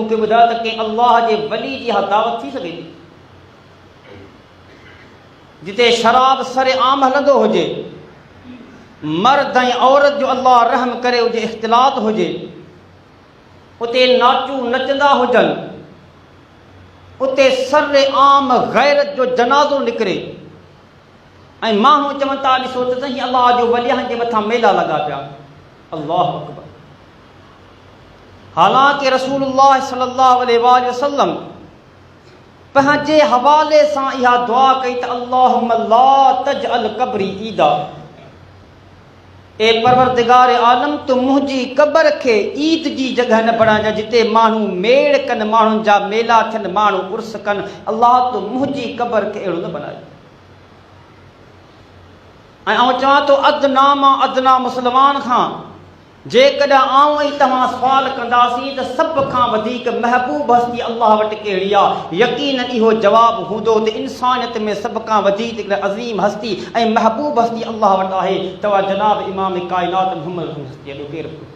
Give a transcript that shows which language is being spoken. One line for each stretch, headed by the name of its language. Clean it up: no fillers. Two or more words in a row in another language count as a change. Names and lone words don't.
Sindhi: मूंखे ॿुधायो त कंहिं अल्लाह जे वली जी इहा दावत थी सघे थी, जिते शराब सरे आम हलंदो हुजे, मर्द ऐं औरत जो अल्लाह रहम करे हुजे इख़्तिलात हुजे, उते नाचूं नचंदा हुजनि, उते सर आम गैरत जो जनाज़ो निकिरे, ऐं माण्हू चवनि था ॾिसो त साईं अल्लाह जो वलियाहनि जे मथां मेला लॻा पिया।
Arabic: الله أكبر.
Sindhi: हालांकि रसूलुल्लाह
Arabic: صلى الله عليه وسلم
Sindhi: पंहिंजे हवाले सां इहा दुआ कई त
Arabic: اللهم لا تجعل قبري عيدا,
Sindhi: ए परवरदिगार आलम तूं मुंहिंजी क़बर खे ईद जी जॻह न बणाइजांइ, जिते माण्हू मेड़ कनि, माण्हुनि जा मेला थियनि, माण्हू उर्स कनि। अल्लाह तूं मुंहिंजी क़बर खे अहिड़ो न बणाए। ऐं आउं चवां थो अदना मां अदना मुस्लमान खां जेकॾहिं आऊं ऐं तव्हां सुवाल कंदासीं त सभ खां वधीक महबूब हस्ती अल्लाह वटि कहिड़ी आहे, यकीन इहो जवाबु हूंदो त इंसानियत में सभ खां वधीक अज़ीम हस्ती ऐं महबूब हस्ती अल्लाह वटि आहे तव्हां जनाब इमाम काइनात मुहम्मद हस्ती जो केरु।